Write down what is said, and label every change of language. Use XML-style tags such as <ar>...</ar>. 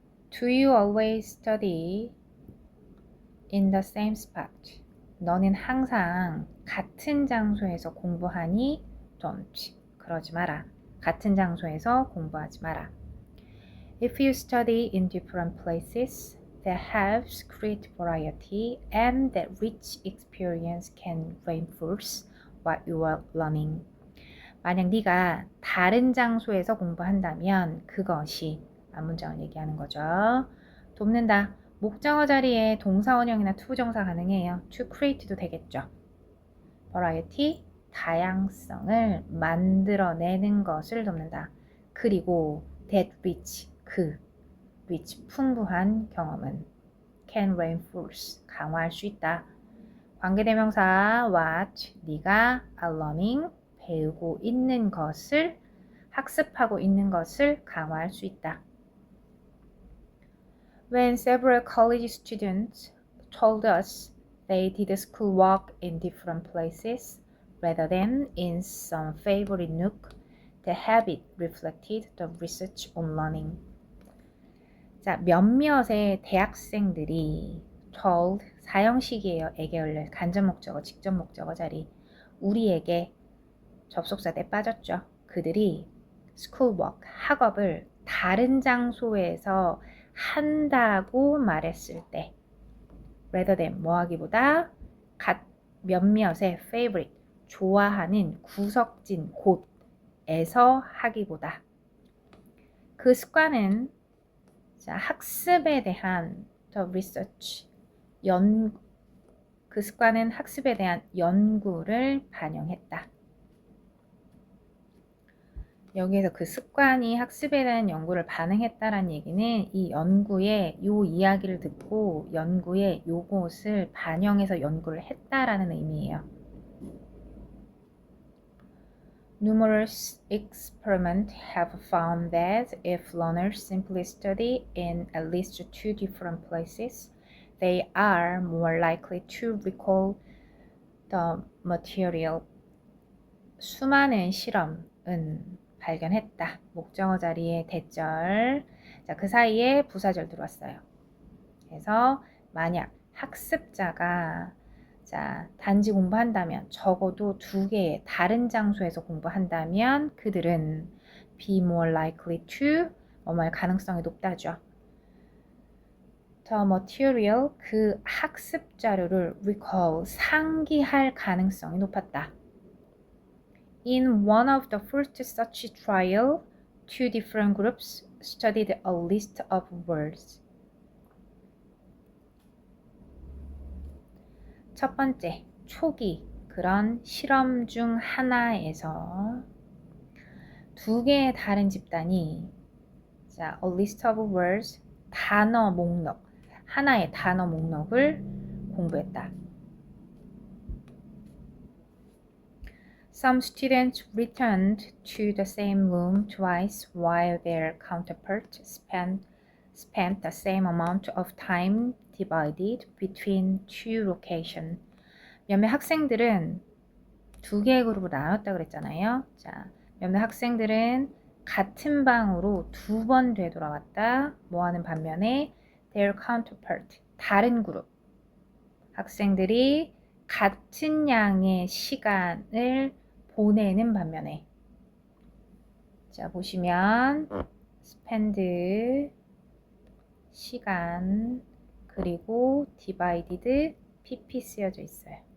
<en>Do you always study in the same spot?</en> <ko>너는 항상 같은 장소에서 공부하니?</ko> <en>Don't.</en> <ko>그러지 마라. 같은 장소에서 공부하지 마라.</ko> <en>If you study in different places, that helps create variety and that rich experience can reinforce what you are learning.</en> <ko>만약 네가 다른 장소에서 공부한다면 그것이 앞문장을 얘기하는 거죠. 돕는다. 목적어 자리에 동사원형이나 투부정사 가능해요.</ko> <en>to create</en> <ko>도 되겠죠.</ko> <en>variety,</en> <ko>다양성을 만들어내는 것을 돕는다. 그리고</ko> <en>that rich, rich,</en> <ko>풍부한 경험은</ko> <en>can reinforce,</en> <ko>강화할 수 있다. 관계대명사 what, 네가</ko> <en>are learning,</en> <ko>배우고 있는 것을, 학습하고 있는 것을 강화할 수 있다.</ko> <en>When several college students told us they did schoolwork in different places rather than in some favorite nook, the habit reflected the research on learning.</en> <ko>자, 몇몇의 대학생들이</ko> <en>told,</en> <ko>사형식이에요. 에게 간접 목적어, 직접 목적어 자리. 우리에게 접속사 때 빠졌죠. 그들이</ko> <en>schoolwork,</en> <ko>학업을 다른 장소에서 한다고 말했을 때</ko> <en>rather than</en> <ko>뭐하기보다 몇몇의</ko> <en>favorite,</en> <ko>좋아하는 구석진 곳에서 하기보다 그 습관은 자, 학습에 대한</ko> <en>the research,</en> <ko>그 습관은 학습에 대한 연구를 반영했다. 여기에서 그 습관이 학습에 대한 연구를 반영했다라는 얘기는 이 연구의 요 이야기를 듣고 연구의 요것을 반영해서 연구를 했다라는 의미예요.</ko> <en>Numerous experiments have found that if learners simply study in at least two different places, they are more likely to recall the material.</en> <ko>수많은 실험은 발견했다. 목적어 자리에 대절. 자, 그 사이에 부사절 들어왔어요. 그래서 만약 학습자가 자, 단지 공부한다면 적어도 두 개의 다른 장소에서 공부한다면 그들은</ko> <en>be more likely to</en> <ko>뭐뭐할 가능성이 높다죠.</ko> <en>The material,</en> <ko>그 학습 자료를</ko> <en>recall,</en> <ko>상기할 가능성이 높았다.</ko> <en>In one of the first such trial, two different groups studied a list of words.</en> <ko>첫 번째, 초기 그런 실험 중 하나에서 두 개의 다른 집단이 자,</ko> <en>a list of words,</en> <ko>단어 목록, 하나의 단어 목록을 공부했다.</ko> <en>Some students returned to the same room twice while their counterparts spent the same amount of time divided between two locations.</en> <ko>몇몇 학생들은 두 개의 그룹으로 나눴다 그랬잖아요. 자, 몇몇 학생들은 같은 방으로 두 번 되돌아왔다. 뭐하는 반면에</ko> <en>their counterpart,</en> <ko>다른 그룹 학생들이 같은 양의 시간을 보내는 반면에 자 보시면 spend 시간 그리고</ko> <en>divided</en> <ko>pp 쓰여져 있어요.</ko>